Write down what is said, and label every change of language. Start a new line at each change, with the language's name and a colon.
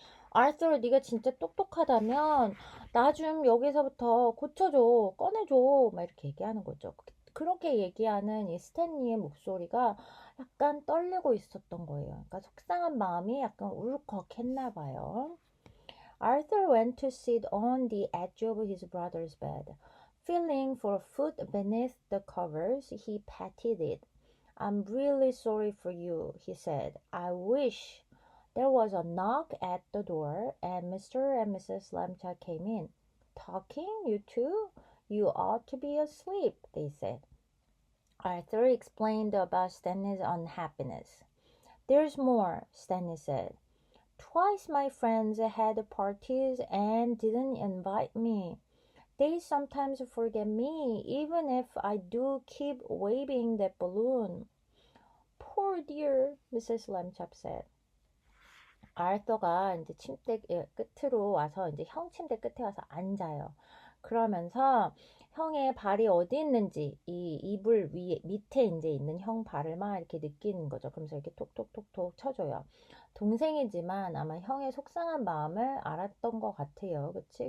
Korean: 알았어, 네가 진짜 똑똑하다면 나 좀 여기서부터 고쳐줘, 꺼내줘, 막 이렇게 얘기하는 거죠. 그렇게 얘기하는 이 스탠리의 목소리가 약간 떨리고 있었던 거예요. 그러니까 속상한 마음이 약간 울컥했나 봐요.
English: Arthur went to sit on the edge of his brother's bed. Feeling for a foot beneath the covers, he patted it. I'm really sorry for you, he said. I wish. There was a knock at the door, and Mr. and Mrs. Lambcha came in. Talking, you two? You ought to be asleep, they said. Arthur explained about Stanley's unhappiness. There's more, Stanley said. Twice my friends had parties and didn't invite me. They sometimes forget me, even if I do keep waving that balloon. Poor dear, Mrs. Lamchop said.
Korean: 아르서가 이제 침대 끝으로 와서 이제 형 침대 끝에 와서 앉아요. 그러면서 형의 발이 어디 있는지 이 이불 위에 밑에 이제 있는 형 발을 막 이렇게 느끼는 거죠. 그러면서 이렇게 톡톡톡톡 쳐줘요. 동생이지만 아마 형의 속상한 마음을 알았던 것 같아요. 그치?